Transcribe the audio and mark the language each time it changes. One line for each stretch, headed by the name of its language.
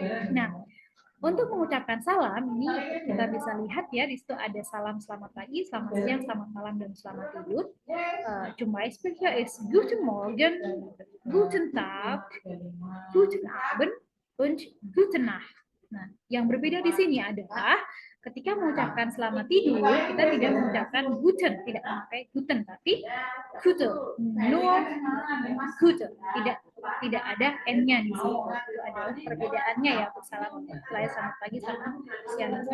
Indonesian: Nah, untuk mengucapkan salam, ini kita bisa lihat ya, di situ ada salam selamat pagi, selamat siang, selamat malam, dan selamat tidur.
German: Zum Beispiel hier ist Guten Morgen, Guten Tag, Guten Abend, und Guten Nacht.
Indonesian: Nah, yang berbeda di sini adalah Ketika mengucapkan selamat tidur, kita tidak mengucapkan guten, tidak memakai guten, tapi gute, nur gute, tidak ada n-nya di sini. Itu adalah perbedaannya ya untuk salam selamat pagi sama siang.